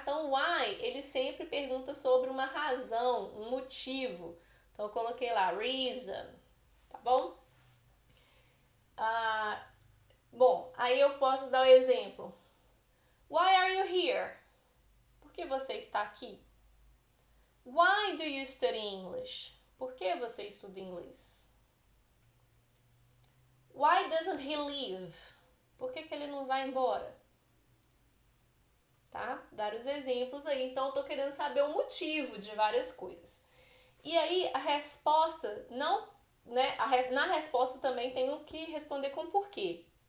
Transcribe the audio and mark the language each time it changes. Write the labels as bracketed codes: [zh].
[pt] Então, why, ele sempre pergunta sobre uma razão, um motivo. Então, eu coloquei lá, reason, tá bom? Bom, aí eu posso dar um exemplo. [en] Why are you here? [pt] Por que você está aqui? [en] Why do you study English? [pt] Por que você estuda inglês? [en] Why doesn't he leave? [pt] Por que ele não vai embora? Tá? Vários exemplos aí. Então, eu tô querendo saber o motivo de várias coisas. E aí, a resposta não... né? Na resposta também tenho que responder com porquê.